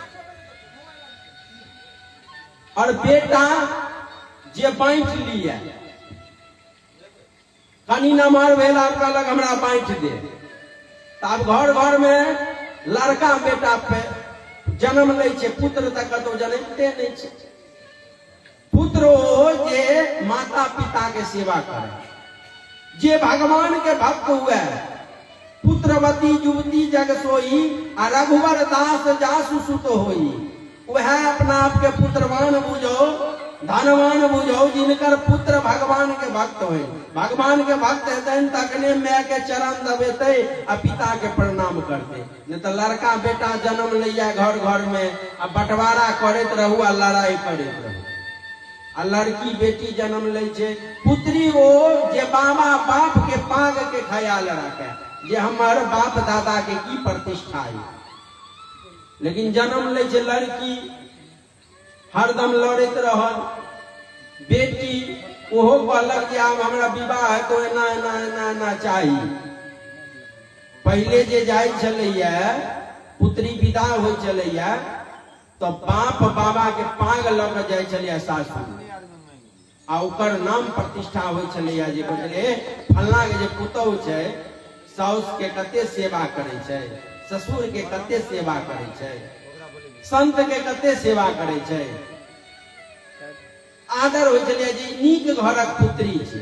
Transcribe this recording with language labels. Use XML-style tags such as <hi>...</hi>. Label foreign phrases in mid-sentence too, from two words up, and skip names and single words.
<mai>और बेटा जे बांट लिया कनी नमहर भेल आब कहलक हमरा बांट दे, तब घर घर में लड़का बेटा पे जन्म ले छै, पुत्र तक कतौ जन्मते नहीं छै। पुत्र जे माता पिता के सेवा करे, जे भगवान के भक्त हुए,</mai> <awa>पुत्रवती युवती जग सोई आ रघुवर दास जासु सुत होई,</awa> <mai>वह अपना आप के पुत्रवान बुझो धनवान बुझो जिनकर पुत्र भगवान के भक्त हो। भगवान के भक्त हेतन तकने माय के चरण दबेते आ पिता के प्रणाम करते, नहीं तो लड़का बेटा जन्म लिया घर घर में आ बंटवारा करते रहू आ लड़ाई करते रहू। आ लड़की बेटी जन्म ले छे, पुत्री ओ जे बाबा बाप के पाग के ख्याल रखे, जे हमार बाप दादा के की प्रतिष्ठा है। लेकिन जन्म ले छे लड़की हरदम लड़त रहल, बेटी ओहो कहलक कि आब हमरा विवाह है तो एना एना एना एना चाहिए। पहले जे जाय छलैया पुत्री विदा हो छलैया तो बाप बाबा के पाग लग जाय छलैया सासुर, आ ओकर नाम प्रतिष्ठा हो छलैया जे बुझले फल्ला के जे पुतौह छै साउस के कते सेवा करे छै, ससुर के कते सेवा करे छै, संत के कते सेवा करे छै, आदर हो छलैया जे नीक घरक पुत्री छै।</mai>